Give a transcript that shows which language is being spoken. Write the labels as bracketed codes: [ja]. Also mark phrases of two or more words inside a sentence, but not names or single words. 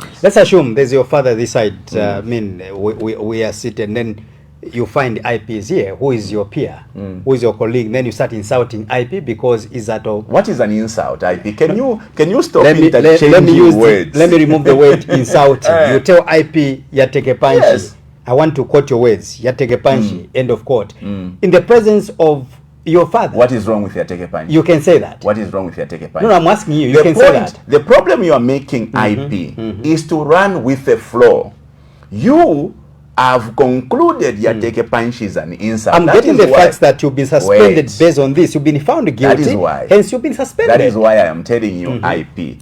[en] Let's assume there's your father this side. I mean, we are sitting, then you find IPs here. Who is your peer? Who is your colleague? Then you start insulting IP because is that all? What is an insult, IP? Can you stop let me interchanging words? Let me remove the word insulting. You tell IP [bem] yateke panshi. [en] Yes. I want to quote your words. [bem] Yateke panshi. [en] End of quote. In the presence of your father. What is wrong with [bem] Yateke panshi? [en] You can say that. What is wrong with [bem] Yateke panshi? [en] No, I'm asking you. You can say that. The problem you are making, IP, is to run with the flow. You have concluded [bem] Yateke panshi [en] is an insult. I'm getting the facts that you've been suspended based on this. You've been found guilty. That is why. Hence, you've been suspended. That is why I am telling you, IP.